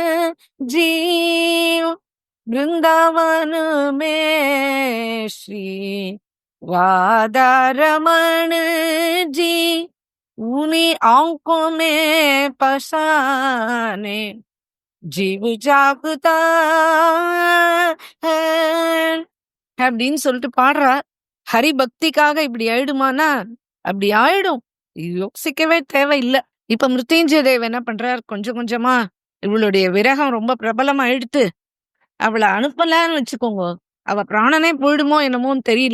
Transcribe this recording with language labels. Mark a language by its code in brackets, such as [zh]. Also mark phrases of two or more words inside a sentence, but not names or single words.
[hi] जीव वृंदावन में श्री राधा रमण जी उन्हीं आंखों में पसाने जीव जागता है [ta] அப்படின்னு சொல்லிட்டு பாடுறா. ஹரி பக்திக்காக இப்படி ஆயிடுமானா? அப்படி ஆயிடும், யோசிக்கவே தேவையில்லை. இப்ப மிருத்யுஞ்சய தேவ் என்ன பண்றார், கொஞ்சம் கொஞ்சமா இவளுடைய விரகம் ரொம்ப பிரபலம் ஆயிடுத்து. அவளை அனுப்பலன்னு வச்சுக்கோங்க, அவ பிராணனே போயிடுமோ என்னமோன்னு தெரியல.